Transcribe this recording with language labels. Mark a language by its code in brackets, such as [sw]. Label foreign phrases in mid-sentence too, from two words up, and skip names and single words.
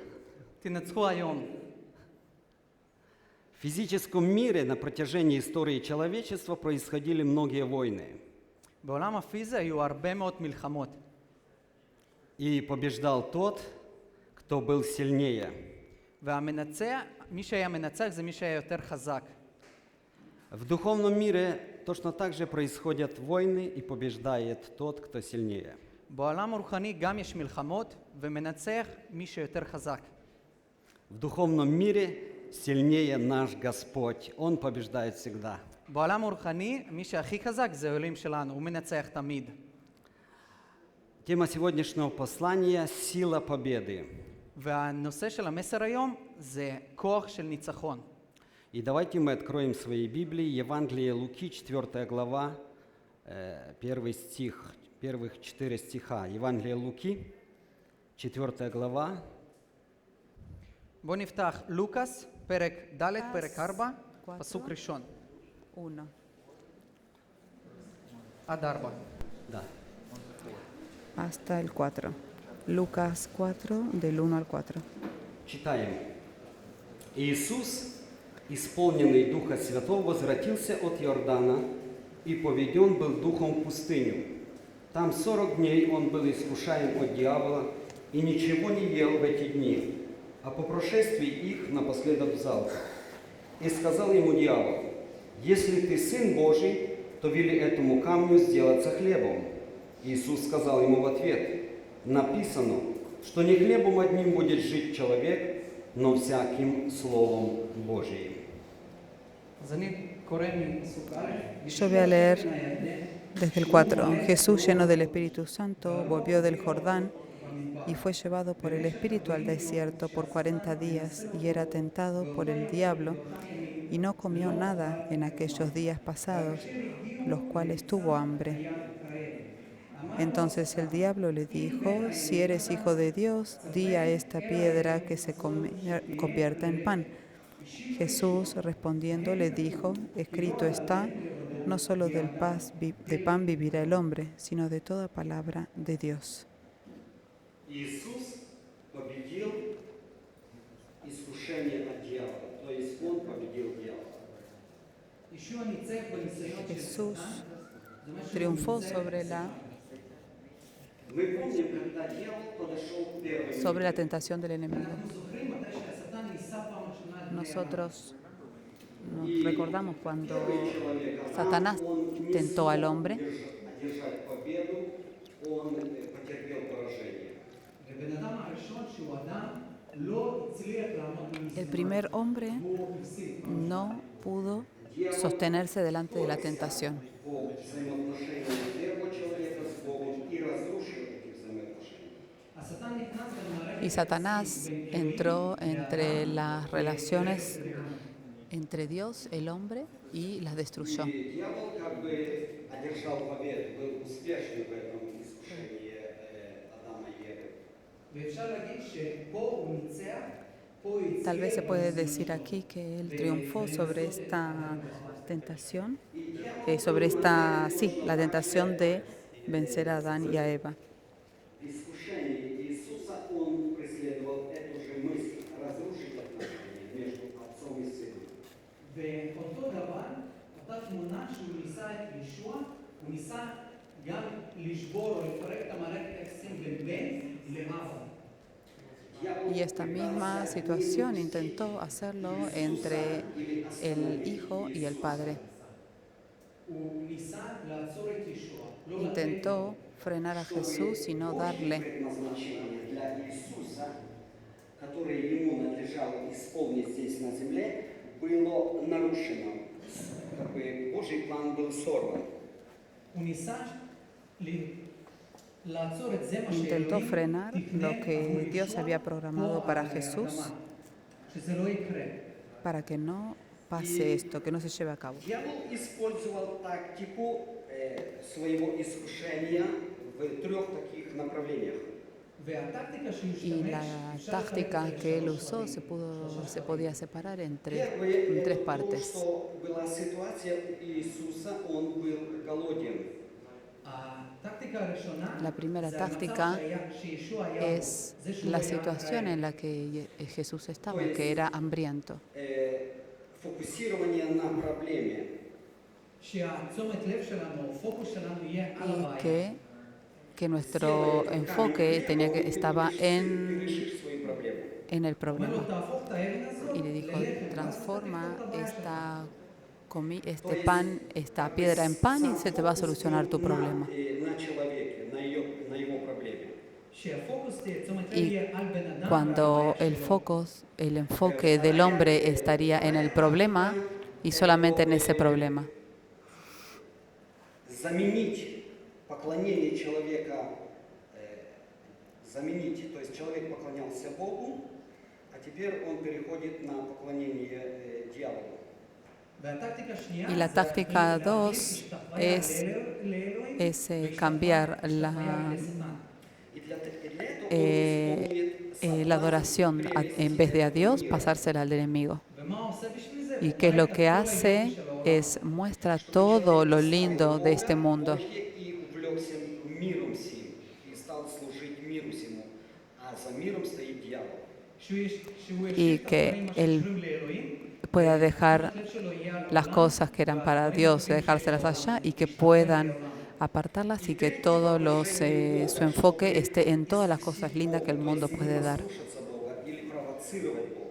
[he] תנצחו היום. [ru] В физическом мире на протяжении истории человечества происходили многие войны. [he] בעולם הפיזי היו הרבה מאוד מלחמות. [ru] И побеждал тот, кто был сильнее. [he] והמנצח, מי שהיה מנצח זה מי שהיה יותר חזק. [ru] В духовном мире точно так же происходят войны и побеждает тот, кто сильнее. [he] בעולם הרוחני גם יש מלחמות ומנצח מי שיותר חזק. [ru] В духовном мире сильнее наш Господь. Он побеждает всегда. [he] בעולם הרוחני מי שהכי חזק זה האלוהים שלנו, הוא מנצח תמיד. [ru] Тема сегодняшнего послания – сила победы. [he] והנושא של המסר היום זה כוח של ניצחון. [ru] И давайте мы откроем свои Библии, Евангелие Луки, 4 глава, 1 стих, первых 4 стиха. Евангелие Луки, 4 глава. [he] בואו נפתח לוקאס, פרק ד', פרק 4, פסוק ראשון. 1. עד 4. [ru] Да. [es] Hasta el 4. Lucas 4, del 1 al 4. [ru] Читаем. Иисус, исполненный Духа Святого, возвратился от Иордана и поведен был Духом в пустыню. Там 40 дней он был искушаем от дьявола и ничего не ел в эти дни, а по прошествии их напоследок взял. И сказал ему дьявол: «Если ты Сын Божий, то вели этому камню сделаться хлебом». Иисус сказал ему в ответ: «Написано, что не хлебом одним будет жить человек, но всяким Словом Божиим». [es] Yo voy a leer desde el 4. Jesús, lleno del Espíritu Santo, volvió del Jordán y fue llevado por el Espíritu al desierto por 40 días y era tentado por el diablo y no comió nada en aquellos días pasados, los cuales tuvo hambre. Entonces el diablo le dijo: si eres hijo de Dios, di a esta piedra que se convierta en pan. Jesús respondiendo le dijo: escrito está, no solo de pan vivirá el hombre, sino de toda palabra de Dios. [ru] Иисус победил искушение от дьявола, то есть Он победил дьявола. [es] Jesús triunfó sobre la [ru] Мы помним, когда дьявол подошел первый. [es] sobre la tentación del enemigo. Nosotros nos recordamos cuando Satanás tentó al hombre. [ru] Одержать победу, он потерпел поражение. [es] El primer hombre no pudo sostenerse delante de la tentación. [ru] По взаимоотношениям первого человека с Богом и разрушил эти взаимоотношения. [es] Y Satanás entró entre las relaciones entre Dios, el hombre, y las destruyó. [ru] И дьявол как бы одержал победу, был успешен в этом искушении Адама и Евы. [es] Tal vez se puede decir aquí que él triunfó sobre esta tentación, la tentación de vencer a Adán y a Eva. [ru] В искушении Иисуса он преследовал эту же мысль разрушить отношения между отцом и сыном. [he] ואותו דבר, אותה תמונה שהוא ניסה את ישוע, הוא ניסה גם לשבור או לפרק את המערכת היחסים בין בן לאבא. [es] Y esta misma situación intentó hacerlo entre el Hijo y el Padre. [he] הוא ניסה לעצור את ישוע. לא [es] Intentó frenar a Jesús y no darle [ru] Предназначение для Иисуса, которое ему надлежало исполнить здесь на земле, было нарушено. Как бы Божий план был сорван. [he] הוא ניסה לעצור את זה מה [es] intentó [he] שאלוהים [es] frenar lo [he] תכנן [es] que [he] עבור [es] Dios [he] ישוע [es] había [he] פה [es] programado para [he] על [es] Jesús, [he] האדמה. שזה לא יקרה. [es] para que no pase esto, que no se lleve a cabo. [ru] Дьявол использовал тактику своего искушения в трех таких направлениях. [he] והטקטיקה שהוא [es] Y [he] השתמש, [es] la [he] אפשר לחלק [es] táctica [he] את זה [es] que él [he] לשלוש [es] usó [he] חלקים. [es] se podía separar en [ru] Первое, [es] tres [ru] то, [es] partes. [ru] что была ситуация у Иисуса, он был голоден. [he] הטקטיקה הראשונה, [es] La primera [he] זה המצב [es] táctica [he] שישוע היה בו. [es] es [he] זה שהוא [es] la [he] היה [es] situación [he] רעב. [es] en la que Jesús estaba, que era hambriento. [ru] Фокусирование на проблеме. [he] שהתשומת לב שלנו, הפוקוס שלנו יהיה על [es] Y [he] הבעיה. [es] que nuestro enfoque estaba en [ru] решить свою проблему. [es] el [he] אומר לו, [es] problema. [he] תהפוך את האבן הזאת [es] Y le dijo: [he] ללחם, [es] transforma [he] ואז אתה תפתור את הבעיה שלך. [es] esta piedra en pan y se te va a solucionar tu problema. [ru] На человеке, на его проблеме. [he] שהפוקוס תהיה, תשומת לב [es] Y [he] יהיה על בן אדם [es] cuando [he] ועל הבעיה שלו. [es] el enfoque del hombre estaría en el problema y solamente en ese problema. [ru] Заменить поклонение человека, то есть человек поклонялся Богу, а теперь он переходит на поклонение дьяволу. [he] והטקטיקה השנייה [es] Y la [he] זה [es] táctica [he] להחליף 2 השתחוויה [es] es [he] לאלוהים [es] cambiar [he] והשתחוויה לשטן. [ru] И для этого он исполнит [es] la adoración en vez de a Dios, pasársela al enemigo. [he] ומה הוא עושה בשביל זה? [es] ¿Y qué es lo que hace? Es muestra todo lo lindo de este mundo. [ru] И увлекся миром сим, и стал служить миру сему, а за миром стоит дьявол. [he] שהוא [es] Y [he] ישאיר את [es] que [he] הדברים [es] él [he] שקשורים לאלוהים, [es] Pueda dejar [he] הלב שלו יהיה על [es] las [he] העולם, [es] cosas que eran para Dios, dejárselas allá y que puedan apartarlas y que todo su enfoque esté en todas las cosas lindas que el mundo puede dar. [ru] Слушаться Бога или провоцировать Бога.